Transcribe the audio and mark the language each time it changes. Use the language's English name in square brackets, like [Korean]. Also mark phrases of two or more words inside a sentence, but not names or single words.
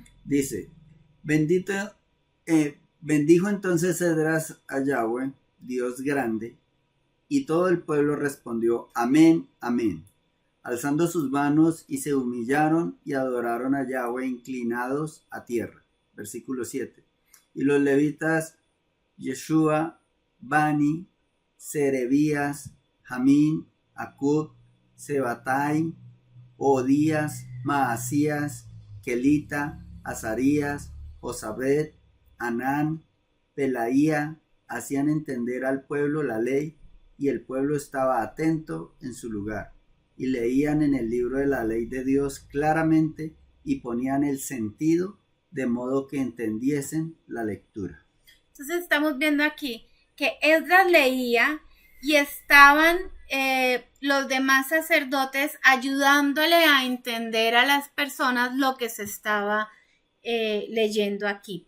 [Spanish] Dice, bendijo entonces Esdras a Yahweh, Dios grande, y todo el pueblo respondió, amén, amén, alzando sus manos y se humillaron y adoraron a Yahweh inclinados a tierra. Versículo 7. Y los levitas, Yeshua, Bani, Serebías, Jamín, Acub, Sebatai, Odías, Maasías, Kelita, Azarías, Josabed, Anán, Pelaía, hacían entender al pueblo la ley, y el pueblo estaba atento en su lugar, y leían en el libro de la ley de Dios claramente, y ponían el sentido, de modo que entendiesen la lectura. Entonces estamos viendo aquí que Esdras leía y estaban los demás sacerdotes ayudándole a entender a las personas lo que se estaba leyendo aquí.